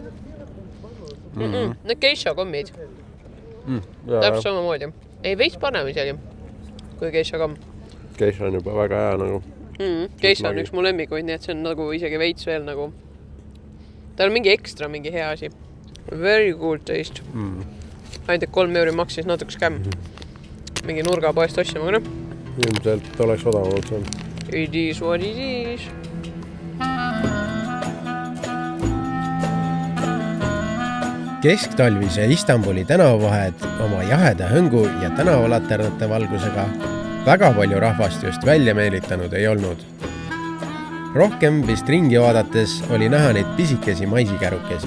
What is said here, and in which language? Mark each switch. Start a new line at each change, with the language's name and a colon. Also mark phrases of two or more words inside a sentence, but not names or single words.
Estonian: Need geisha kommid. Täpselt samamoodi. Ei veits parem isegi kui geisha komm. Geisha on juba väga hea nagu. Geisha on üks mu lemmikuid, nii et see on nagu isegi veits veel nagu. Ta on mingi ekstra, mingi hea asi.
English: Very good taste.
Estonian: Ainult 3 euri maksis natuke skämm. Mingi nurga poest ostja, aga noh. Ilmselt oleks odavamalt see on.
English: It is what it is.
Estonian: Kesktalvise Istanbuli tänavavahed oma jaheda hõngu ja tänavalaternate valgusega väga palju rahvast just välja meelitanud ei olnud. Rohkem vist ringi vaadates oli näha neid pisikesi maisikärukesi.